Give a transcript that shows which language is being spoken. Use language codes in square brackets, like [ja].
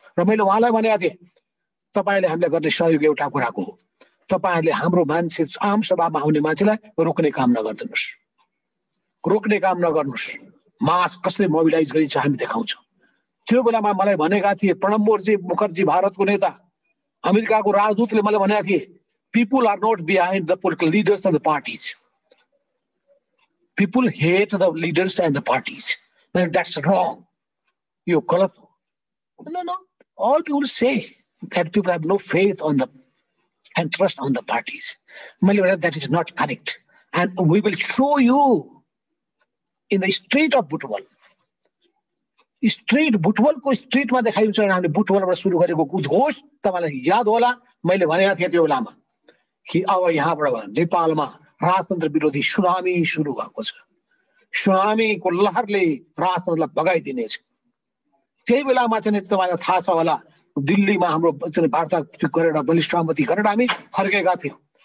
[ne] र मैले उहाँलाई भनेको थिएँ, तपाईँले हामीलाई गर्ने सहयोग एउटा कुराको हो, तपाईँहरूले हाम्रो मान्छे आम सभामा आउने मान्छेलाई रोक्ने काम नगरिदिनुहोस्, रोक्ने काम नगर्नुहोस्। मास कसरी मोबिलाइज गरिन्छ हामी देखाउँछौँ। त्यो बेलामा मलाई भनेका थिए प्रणब मुखर्जी भारतको नेता, अमेरिकाको राजदूतले मलाई भनेका थिए, [en] people are not behind the political leaders and the parties. People hate the leaders and the parties. And that's wrong. You're corrupt. No. All people say that people have no faith on the and trust on the parties. That is not correct. And we will show you in the street of Butwal. [ne] Street बुटवलको स्ट्रीटमा देखाइन्छ। हामीले बुटवलबाट सुरु गरेको उद्घोष तपाईँलाई याद होला, मैले भनेको थिएँ त्यो बेलामा कि अब यहाँबाट नेपालमा राजतन्त्र विरोधी सुनामी सुरु भएको छ। सुनामीको लहरले राजतन्त्रलाई बगाइदिनेछ। त्यही बेलामा चाहिँ तपाईँलाई थाहा छ होला, दिल्लीमा हाम्रो वार्ता गरेर बलिष्ठ सहमति गरेर हामी फर्केका थियौँ।